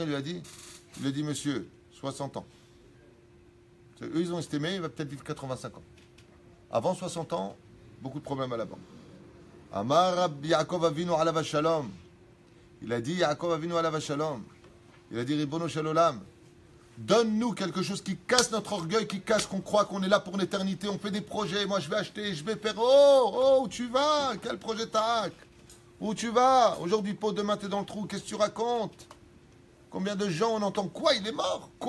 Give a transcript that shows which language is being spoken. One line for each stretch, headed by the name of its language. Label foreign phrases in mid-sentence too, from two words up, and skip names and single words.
French: Il lui a dit, monsieur, 60 ans. Eux, ils ont estimé, il va peut-être vivre 85 ans. Avant 60 ans, beaucoup de problèmes à la banque.
Hebrew: אמר רבי יעקב אבינו עליו שלום.
French: Il a dit
Hebrew: יעקב אבינו עליו שלום.
French: Il a dit
Hebrew: ריבונו של עולם.
French: Donne-nous quelque chose qui casse notre orgueil, qui casse qu'on croit qu'on est là pour l'éternité. On fait des projets. Moi, je vais acheter, je vais faire. Oh, où tu vas? Quel projet t'as? Où tu vas? Aujourd'hui, pas demain, t'es dans le trou. Qu'est-ce que tu racontes? Combien de gens on entend? Quoi, il est mort?